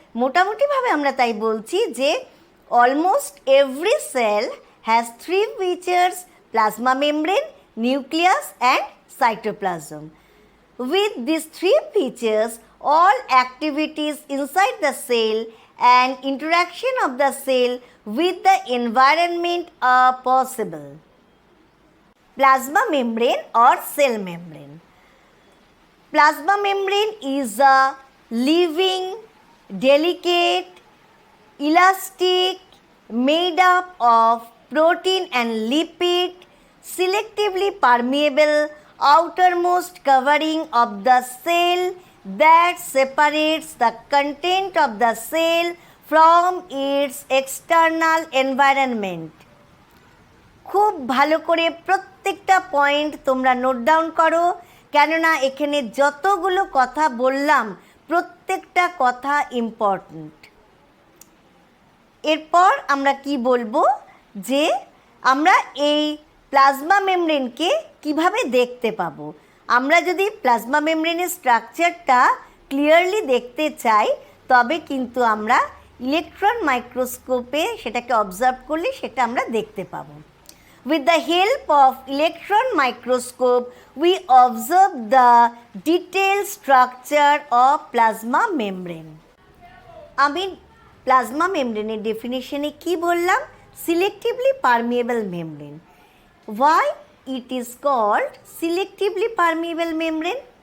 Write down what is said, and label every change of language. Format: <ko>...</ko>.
<bn>মোটামুটিভাবে আমরা তাই বলছি যে</bn> <en>Almost every cell has 3 features: plasma membrane, nucleus and cytoplasm. With these 3 features, all activities inside the cell and interaction of the cell with the environment are possible. Plasma membrane or cell membrane. Plasma membrane is a living, delicate, elastic, made up of protein and lipid, selectively permeable outermost covering of the cell that separates the content of the cell from its external environment.</en> <bn>খুব ভালো করে প্রত্যেকটা point তোমরা note down করো, কেননা এখানে যতগুলো কথা বললাম প্রত্যেকটা কথা ইম্পর্ট্যান্ট। এরপর আমরা কি বলবো, যে আমরা এই প্লাজমা মেমব্রেনকে কিভাবে দেখতে পাবো। আমরা যদি প্লাজমা মেমব্রেনের স্ট্রাকচারটা ক্লিয়ারলি দেখতে চাই, তবে কিন্তু আমরা ইলেকট্রন মাইক্রোস্কোপে সেটাকে অবজার্ভ করলে সেটা আমরা দেখতে পাবো।</bn> <en>With the help of electron microscope, we observe the detailed structure of plasma membrane.</en> <bn>আমি প্লাজমা মেমব্রেনের ডেফিনেশনে কি বললাম?</bn> <en>Selectively permeable membrane. Why it is called selectively permeable membrane?</en>